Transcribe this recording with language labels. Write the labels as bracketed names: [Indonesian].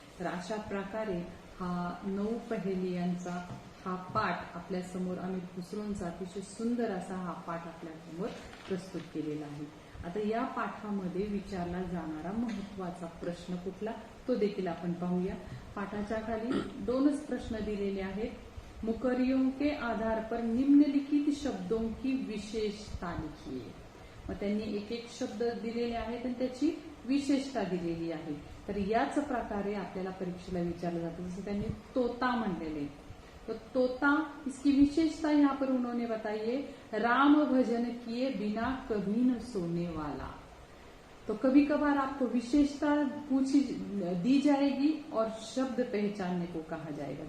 [Marathi] तर अशा प्रकारे हा 9 पहेलियांचा हा पाठ आपल्या समोर अमीर खुसरोंचा अतिशय सुंदर असा हा पाठ आपल्या समोर प्रस्तुत केलेला आहे। आता या पाठामध्ये विचारला जाणारा महत्वाचा प्रश्न कुठला तो देखील आपण पाहूया। पाठाच्या खाली 2च प्रश्न दिलेले आहेत। [Hindi] मुकरियों के आधार पर निम्नलिखित शब्दों की विशेषता लिखिए। [Marathi] मग त्यांनी एक एक शब्द दिलेले आहेत आणि त्याची विशेषता दिलेली आहे। तर याच प्रकारे आपल्याला परीक्षेला विचारलं जातं। जसं त्यांनी तोता म्हणलेले, [Hindi] तो तोता, इसकी विशेषता यहाँ पर उन्होंने बताई है, राम भजन किए बिना कभी न सोने वाला। तो कभी कभार आपको विशेषता दी जाएगी और शब्द पहचानने को कहा जाएगा।